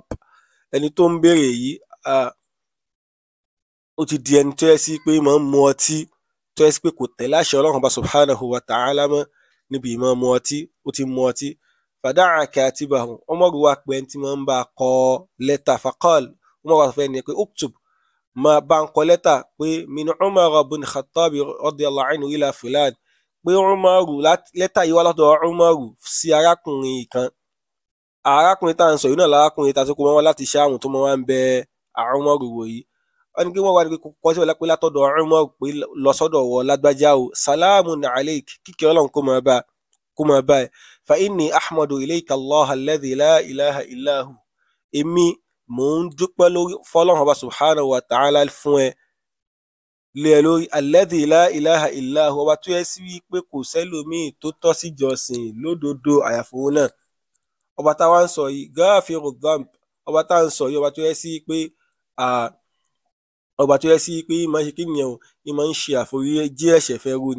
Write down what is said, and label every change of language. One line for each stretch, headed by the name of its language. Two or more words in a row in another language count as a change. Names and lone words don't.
Yoruba: Ẹni tó ń béèrè yìí ó ti di ẹni tó yẹ sí pé máa ń mu ọtí, tó yẹ sí pé kò tẹ̀lé àṣẹ Ọlọ́run bá
Arabic: سبحانه وتعالى
Yoruba: mọ́ níbi ìmọ̀ mu ọtí, ó ti mu ọtí.
Arabic: فدعا كاتبه,
Yoruba: Umar wá pé ẹni tí máa ń bá a kọ lẹ́tà. Faqal, Umar wá fẹ́ ni pé uktub, máa bá ń kọ lẹ́tà pé
Arabic: من عمر بن الخطاب رضي الله عنه إلى فلان,
Yoruba: pé lẹ́tà yìí wá látọ̀ Umar sí arákùnrin kan. Arákùnrin tá à ń sọ yìí náà lárákùnrin tá a sọ pé wọ́n wá láti Ṣáàmù tó máa ń bẹ Umar wò yìí. Wọ́n ní kí wọ́n wá ní kọ́ sí pé látọ̀dọ̀ Umar pé lọ sọ́dọ̀ wọ lágbájá o,
Arabic: سلام عليك,
Yoruba: kíkẹ́ Ọlọ́run kó máa bá ẹ.
Arabic: فإني أحمد إليك الله الذي لا إله إلا هو.
Yoruba: Èmi mò ń dúpẹ́ lórí fọ́lọ́run ọba
Arabic: سبحانه وتعالى
Yoruba: fún ẹ lé ẹ lórí,
Arabic: الذي لا إله إلا هو,
Yoruba: ọba tó yẹ sí wípé kò sẹ́lòmíì tó tọ́ sí jọ́sìn lódodo àyàfi òun náà. Ọba táwa ń sọ yìí
Arabic: غافر الذنب,
Yoruba: ọba tá ń sọ yìí ọba tó yẹ sí pé ìmọ̀ ṣe kí nìyẹn o, ìmọ̀ ń ṣe àforíjì ẹ̀ṣẹ̀ fẹ́ rú ni.